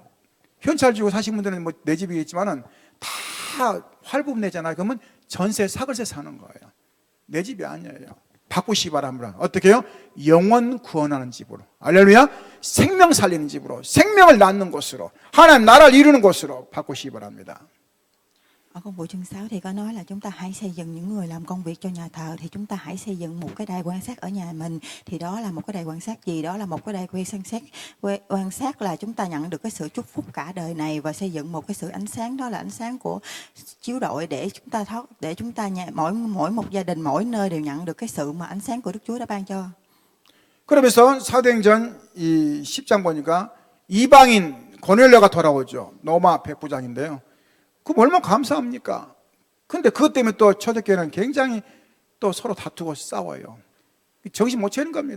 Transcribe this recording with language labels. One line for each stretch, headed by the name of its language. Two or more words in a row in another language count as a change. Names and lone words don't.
Korean: 현찰 주고 사신 분들은 내 집이겠지만은 다 활부금 내잖아요. 그러면 전세, 사글세 사는 거예요. 내 집이 아니에요. 바꾸시기 바랍니다. 어떻게 해요? 영원 구원하는 집으로. 할렐루야. 생명 살리는 집으로, 생명을 낳는 곳으로, 하나님 나라를 이루는 곳으로 바꾸시기 바랍니다.
Vietnamese: Ở công vụ chương 6 thì có nói là chúng ta hãy xây dựng những người làm công việc cho nhà thờ, thì chúng ta hãy xây dựng một cái đài quan sát ở nhà mình. Thì đó là một cái đài quan sát gì? Đó là một cái đài quan sát là chúng ta nhận được cái sự chúc phúc cả đời này, và xây dựng một cái sự ánh sáng, đó là ánh sáng của chiếu rọi để chúng ta mỗi một gia đình, mỗi nơi đều nhận được cái sự mà ánh sáng của Đức Chúa đã ban cho.
Korean: 그러면서 사도행전 10장 보니까 이방인 고넬료가 돌아오죠. 로마 백부장인데요. 그럼 얼마나 감사합니까? 근데 그것 때문에 또 초대교회는 굉장히 또 서로 다투고 싸워요. 정신 못 차리는 겁니다.